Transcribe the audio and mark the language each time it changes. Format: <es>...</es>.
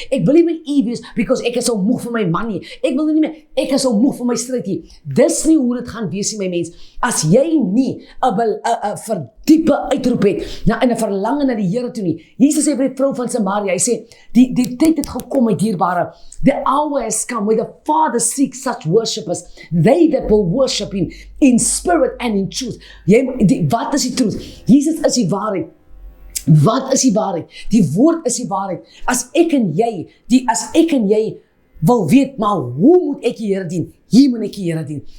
<af>Ek wil nie by U wees because ek is so moeg vir my man nie. Ek wil nie meer, ek is so moeg vir my stryd nie. Dis nie hoe dit gaan wees nie, my mens. As jy nie 'n verdiepe uitroep het en 'n verlange na die Here toe nie. Jesus sê vir die vrou van Samaria, hy sê, die tyd het gekom, my dierbare.</af> <en>The hour has come where the Father seeks such worshippers, they that will worship Him in spirit and in truth.</en> <af>Wat is die truth? Jesus is die waarheid. Wat is die waarheid? Die woord is die waarheid. As ek en jy wil weet, maar hoe moet ek die Here dien? Hier moet ek die Here dien.</af>